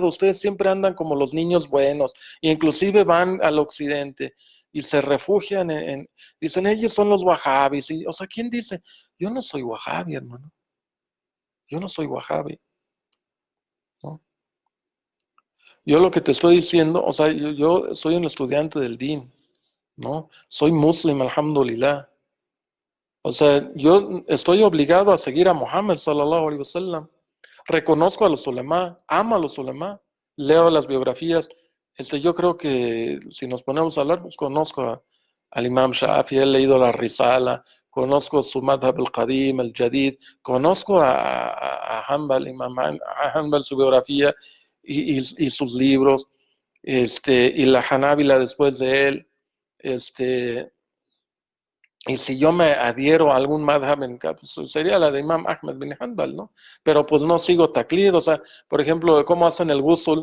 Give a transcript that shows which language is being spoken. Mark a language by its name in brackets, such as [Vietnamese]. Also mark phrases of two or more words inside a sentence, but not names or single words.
[Spanish] Ustedes siempre andan como los niños buenos, e inclusive van al occidente y se refugian dicen, ellos son los wahhabis. O sea, ¿quién dice? Yo no soy wahhabi, hermano. Yo no soy wahhabi, ¿no? Yo lo que te estoy diciendo, o sea, yo soy un estudiante del Din, ¿no? Soy muslim, alhamdulillah. O sea, yo estoy obligado a seguir a Muhammad, [Arabic] صلى الله عليه وسلم. [Spanish] Reconozco a los ulema, amo a los ulema, leo las biografías. Yo creo que si nos ponemos a hablar, pues conozco al Imam Shafi, he leído la Risala, conozco su [Arabic] مذهب القديم، الجديد, [Spanish] conozco a Hanbal, Imam Hanbal, su biografía y sus libros, y la Hanabila después de él, y si yo me adhiero a algún madhab, pues sería la de Imam Ahmed bin Hanbal, ¿no? Pero pues no sigo taklid, o sea, por ejemplo, cómo hacen el ghusl.